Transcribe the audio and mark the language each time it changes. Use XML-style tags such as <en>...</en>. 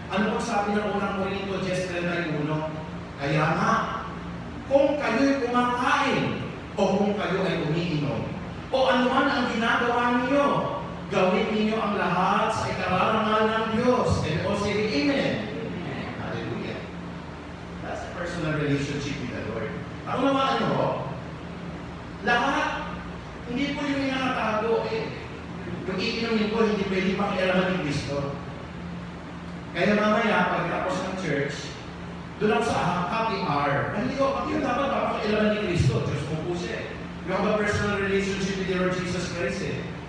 <tl>Ano ang sabi ng unang Korinto 10:31? Kaya nga, kung kayo'y kumakain, o kung kayo ay umiinom, o anuman ang ginagawa niyo, gawin ninyo ang lahat sa ikararangal ng Diyos.</tl> <en>And all say, Amen. Hallelujah. That's a personal relationship with the Lord.</en> <tl>Ang naman lahat, hindi po yung nakatago eh. Yung iinumin ko, hindi pwede pakialaman ni Kristo. Kaya mamaya, pagkatapos ng church, doon ako sa happy hour. Hindi ko, pati yung dapat papakialaman ni Kristo. Diyos mo po siya eh.</tl> <en>You have a personal relationship with the Lord Jesus Christ eh.</en>